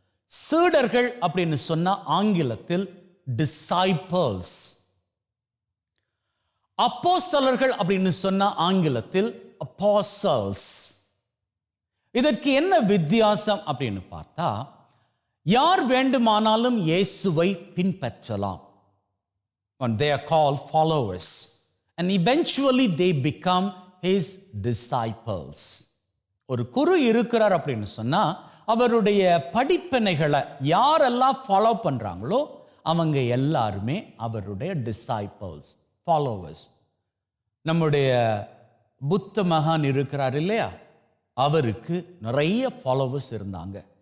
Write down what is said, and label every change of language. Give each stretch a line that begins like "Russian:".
Tamil: சீடர்கள் அப்படின்னு சொன்னா ஆங்கிலத்தில் disciples. அப்போஸ்தலர்கள் அப்படின்னு சொன்னா ஆங்கிலத்தில் apostles. இதற்கு என்ன வித்தியாசம் அப்படின்னு பார்த்தா, யார் வேண்டுமானாலும் இயேசுவை பின்பற்றலாம்.
English: They are called followers and eventually they become his disciples.
Tamil: ஒரு குரு இருக்கிறார் அப்படின்னு சொன்னா அவருடைய படிப்பினைகளை யாரெல்லாம் ஃபாலோ பண்றாங்களோ அவங்க எல்லாருமே அவருடைய டிசைபிள்ஸ், ஃபாலோவர்ஸ். நம்முடைய புத்த மகான் இருக்கிறார் இல்லையா, அவருக்கு நிறைய ஃபாலோவர்ஸ் இருந்தாங்க.